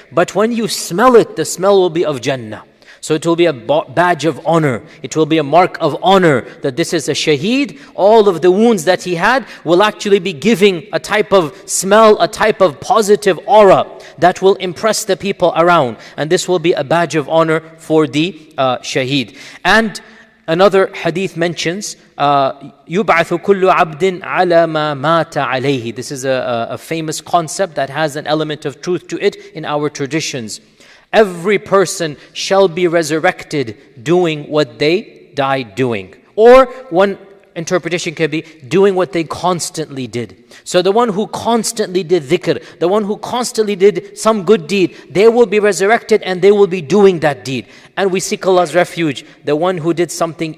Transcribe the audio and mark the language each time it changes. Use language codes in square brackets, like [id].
[en] But when you smell it, the smell will be of Jannah. So it will be a badge of honor. It will be a mark of honor that this is a shaheed. All of the wounds that he had will actually be giving a type of smell, a type of positive aura that will impress the people around. And this will be a badge of honor for the shaheed. And another hadith mentions, [ar] يُبْعَثُ كُلُّ عَبْدٍ عَلَى مَا مَاتَ عَلَيْهِ. [en] This is a famous concept that has an element of truth to it in our traditions. Every person shall be resurrected doing what they died doing. Or one interpretation can be doing what they constantly did. So the one who constantly did dhikr, the one who constantly did some good deed, they will be resurrected and they will be doing that deed. And we seek Allah's refuge. The one who did something